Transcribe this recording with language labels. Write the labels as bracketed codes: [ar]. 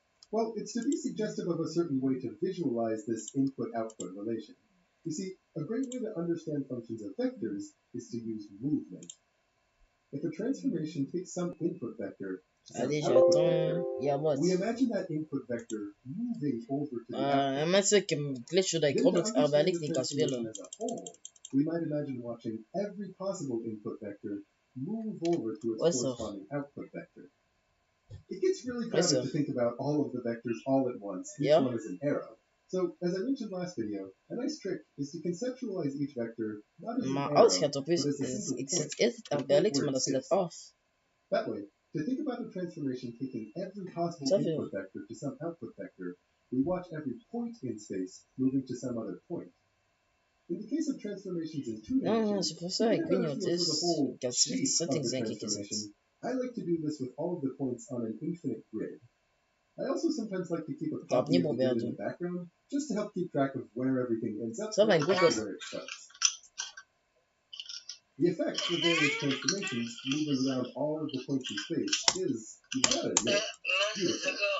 [en] Well, it's to be suggestive of a certain way to visualize this input-output relation. You see, a great way to understand functions of vectors is to use movement. If a transformation takes some input vector to some output vector, we imagine that input vector moving over to the output. [nl] Mensen, ik heb een glitch dat ik Roblox arbeidig niet kan spelen. [en] As a whole, we might imagine watching every possible input vector move over to its corresponding output vector. It gets really crowded to think about all of the vectors all at once, each one is an arrow. So, as I mentioned last video, a nice trick is to conceptualize each vector not as an arrow, but as a single point where it sits. That way, to think about a transformation taking every possible input vector to some output vector, we watch every point in space moving to some other point. In the case of transformations in two dimensions, [fr] c'est pour ça, [nl] ik weet niet wat het is. Ik had settings denk ik gezet. [en] I like to do this with all of the points on an infinite grid. I also sometimes like to keep a copy of the grid in the background, just to help keep track of where everything ends up and where it starts. The effect of various transformations moving around all of the points in space is, you gotta admit, beautiful.